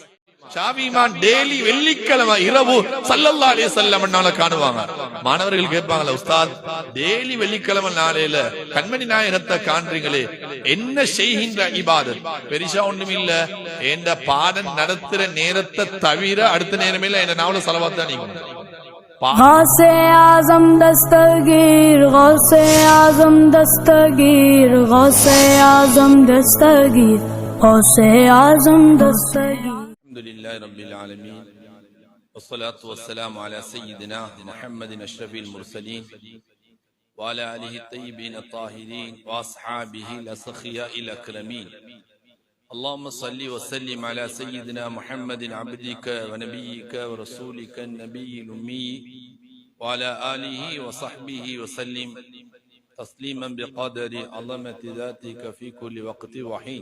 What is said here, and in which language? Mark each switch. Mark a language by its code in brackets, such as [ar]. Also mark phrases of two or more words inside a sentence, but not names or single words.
[ta] ஷாஃபி இமாம் டெய்லி வெள்ளிக்கிழமை இரவு [ar] صلى الله عليه وسلم [ta] காணுவாங்க. மாணவர்கள் கேட்பாங்களா, உஸ்தாத் டெய்லி வெள்ளிக்கிழமை நாளையில கண்மணி நாயகத்தை காண்றீங்களே, என்ன செய்கின்ற இபாதத்? பெரிசா ஒண்ணும் இல்ல, என்ற பாடம் நடத்துற நேரத்தை தவிர அடுத்த நேரமே இல்ல, என்ன நாவல ஸலவாத் தான். நீங்க [ur] غوث اعظم دستگیر، غوث اعظم دستگیر، غوث اعظم دستگیر، غوث اعظم دستگیر. [ar] الحمدلله رب العالمين والصلاة والسلام على سيدنا محمد أشرف المرسلين وعلى آله الطيبين الطاهرين وأصحابه الأسخياء الأكرمين. اللهم صل وسلم على سيدنا محمد عبدك ونبيك ورسولك النبي الأمي وعلى آله وصحبه وسلم تسليما بقدر عظمة ذاتك في كل وقت وحين.